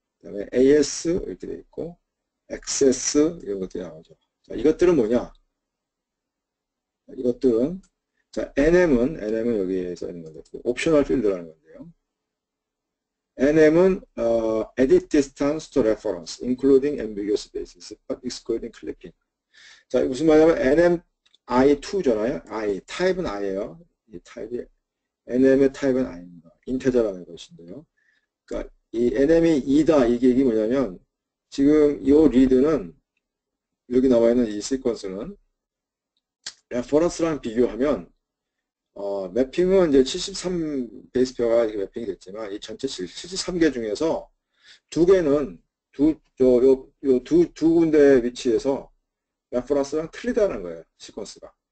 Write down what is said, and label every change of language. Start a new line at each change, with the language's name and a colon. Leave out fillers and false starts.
Korean: 그 다음에 AS 이렇게 되어 있고 XS 이런 것들이 나오죠. 자, 이것들은 뭐냐? 이것들은 자, NM은 여기에 써 있는 건데 옵셔널 필드라는 건데요.
English: NM은 Edit Distance to Reference, including ambiguous basis, but excluding clipping.
Korean: 자, 무슨 말이냐면 NMI2잖아요. 타입은 I예요. 이 타입이 NM의 타입은 I입니다. 인테저라는 것인데요. 그러니까 이 NM이 2다 이게 뭐냐면 지금 이 리드는 여기 나와 있는 이 시퀀스는 레퍼런스랑 비교하면 매핑은 이제 73 베이스 페어가 이렇게 매핑이 됐지만 이 전체 73개 중에서 두 개는 두 군데 위치에서 레퍼런스랑 틀리다는 거예요. 시퀀스가.